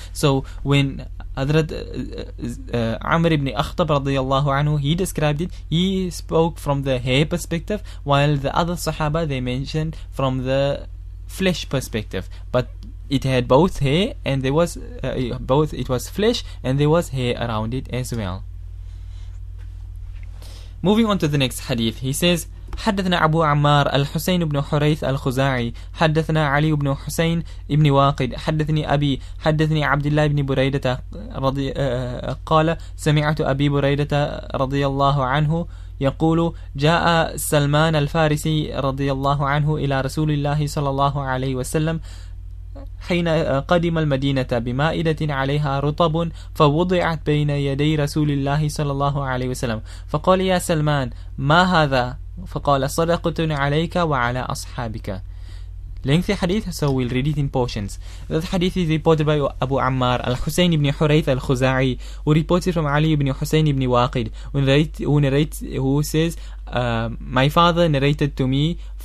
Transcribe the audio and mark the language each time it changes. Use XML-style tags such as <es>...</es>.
<en>So when Hazrat Amr ibn Akhtab radiyallahu anhu, he described it, he spoke from the hair perspective, while the other Sahaba, they mentioned from the flesh perspective. But it had both hair and there was it was flesh and there was hair around it as well. Moving on to the next hadith, he says,</en> <ar>حدثنا أبو عمار الحسين بن حريث الخزاعي حدثنا علي بن حسين بن واقد حدثني أبي حدثني عبد الله بن بريدة قال سمعت أبي بريدة رضي الله عنه يقول جاء سلمان الفارسي رضي الله عنه إلى رسول الله صلى الله عليه وسلم حين قدم المدينة بمائدة عليها رطب فوضعت بين يدي رسول الله صلى الله عليه وسلم فقال يا سلمان ما هذا؟ فقال صدقة عليك وعلى أصحابك.</ar> <en>Lengthy hadith, so we'll read it in portions. That hadith is reported by Abu Ammar al-Husayn ibn Hurayth al-Khuza'i, who reports it from Ali ibn Husayn ibn Waqid, who says, my father narrated to me</en>